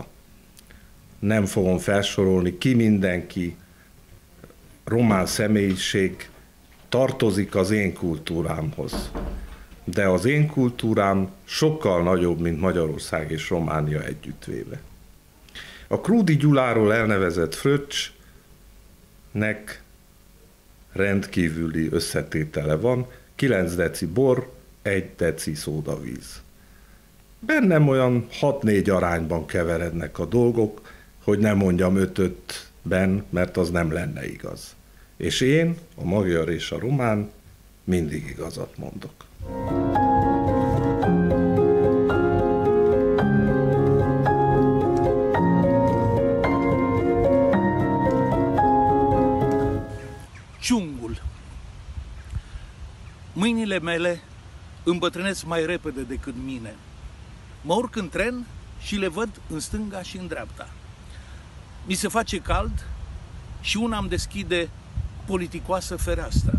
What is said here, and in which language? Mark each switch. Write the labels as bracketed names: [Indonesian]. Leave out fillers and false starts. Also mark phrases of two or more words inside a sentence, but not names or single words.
[Hungarian] Nem fogom felsorolni, ki mindenki román személyiség tartozik az én kultúrámhoz. De az én kultúrám sokkal nagyobb, mint Magyarország és Románia együttvéve. A Krúdy Gyuláról elnevezett fröccsnek rendkívüli összetétele van, 9 deci bor, 1 deci szódavíz. Bennem olyan 6-4 arányban keverednek a dolgok, hogy nem mondjam 5-5-ben, mert az nem lenne igaz. És én, a magyar és a román, mindig igazat mondok. [Romanian] Ciungul. Mâinile mele îmbătrânesc mai repede decât mine. Mă urc în tren și le văd în stânga și în dreapta. Mi se face cald și una îmi deschide politicoasă fereastra.